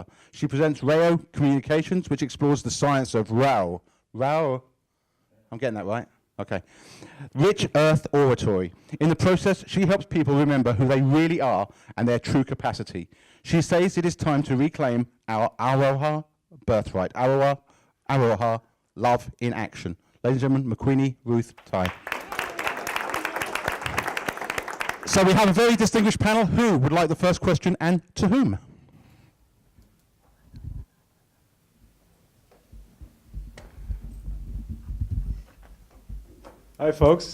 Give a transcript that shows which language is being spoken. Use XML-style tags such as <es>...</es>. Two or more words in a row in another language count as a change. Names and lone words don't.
<en>She presents Reo Communications, which explores the science of Rao. Rao, I'm getting that right? Okay. Rich Earth Oratory. In the process, she helps people remember who they really are and their true capacity. She says it is time to reclaim our Aroha birthright. Aroha, love in action. Ladies and gentlemen, Makwini Ruth Tai. So we have a very distinguished panel. Who would like the first question, and to whom? Hi, folks.</en>